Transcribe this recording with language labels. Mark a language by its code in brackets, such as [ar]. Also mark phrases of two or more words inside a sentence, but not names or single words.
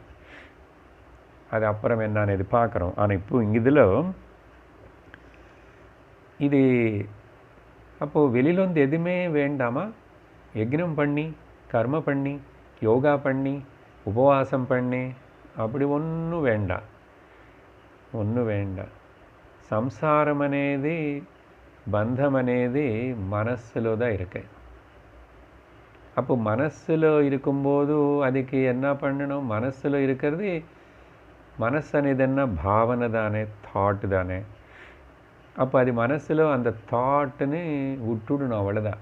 [ta] அது அப்புறம் என்னன்னு இது பார்க்குறோம். ஆனால் இப்போ இதில் இது அப்போது வெளியில் எதுவுமே வேண்டாமா? யக்னம் பண்ணி, கர்ம பண்ணி, யோகா பண்ணி, உபவாசம் பண்ணி அப்படி ஒன்றும் வேண்டாம், ஒன்றும் வேண்டாம். [te] సంసారం అనేది, బంధం అనేది మనస్సులో [ta] தான் இருக்கு. அப்போ மனசில் இருக்கும்போது அதுக்கு என்ன பண்ணணும்? மனசில் இருக்கிறது, மனசு అనేది என்ன? பாவனை தானே, தாட் தானே. அப்போ அது மனசில் அந்த தாட்டுன்னு விட்டுடணும், அவ்வளோதான்.